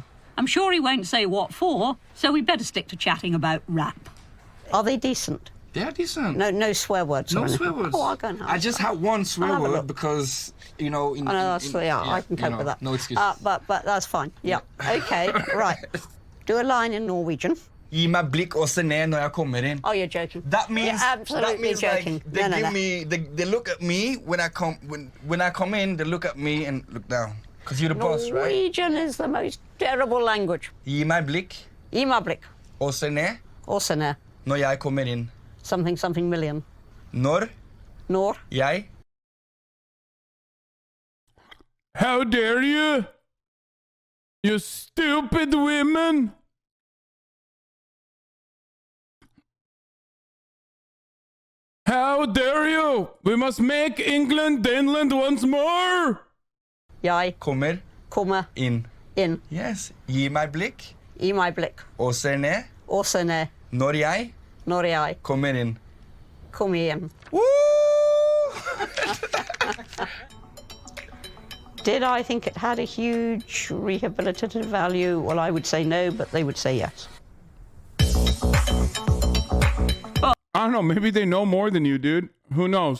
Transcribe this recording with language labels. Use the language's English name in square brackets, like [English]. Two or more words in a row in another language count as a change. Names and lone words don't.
[English] I'm sure he won't say what for, so we better stick to chatting about rap. Are they decent? They are decent. No swear words. No or anything? swear words. Oh, I'll go and have I just had one swear I'll have a word look. because, you know... I know, that's, I can cope with that. No excuse. But that's fine. Yeah. Okay, right. Do a line in Norwegian. [Norwegian] Gi meg blikk og se ned når jeg kommer inn. [English] Oh, you're joking. That means, You're absolutely joking. Like, they No. give me, they look at me when I come in, they look at me and look down. Because you're the boss, right? Norwegian is the most terrible language. [Norwegian] Gi meg blikk Gi meg blikk. og se ned Og se ned. når jeg kommer inn. [English] Something million. Når jeg... How dare you? You stupid women! How dare you? We must make England Daneland once more! [Norwegian] Jeg kommer inn. Yes. Gi meg blikk Gi meg blikk. og se ned Og se ned. når jeg kommer inn. Kom igjen. [English] Did I think it had a huge rehabilitative value? Well, I would say no, but they would say yes. I don't know, maybe they know more than you, dude. Who knows?